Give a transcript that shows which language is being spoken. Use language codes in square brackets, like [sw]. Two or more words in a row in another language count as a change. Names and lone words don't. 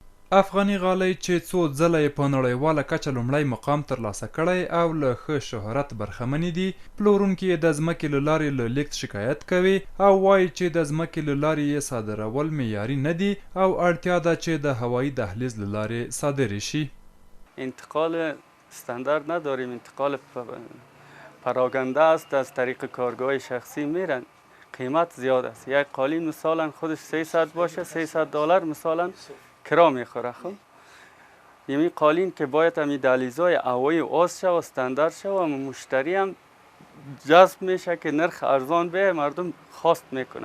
[ps] افغاني غالۍ چې څو ځله یې په نړیواله کچه لومړی مقام ترلاسه کړی او له ښه شهرت برخمنې دي، پلورونکي یې د ځمکې له لارې له لیږد شکایت کوي او وایي چې د ځمکې له لارې یې صادرول معیاري نه دي او اړتیا ده چې د هوایي دهلیز له لارې صادرې شي. [fa] انتقال استاندارد نداریم، انتقال پراگنده است، از طریق کارگاه شخصی میرن. قیمت زیاد است. یک قالین مثلا خودش 300 باشه، $300 مثلا کرا میخوره. خب یعنی قالین که باید همی دهلیزهای هوایی آز شد و استاندارد شد و مشتری هم جذب میشه که نرخ ارزان به مردم خواست میکنه.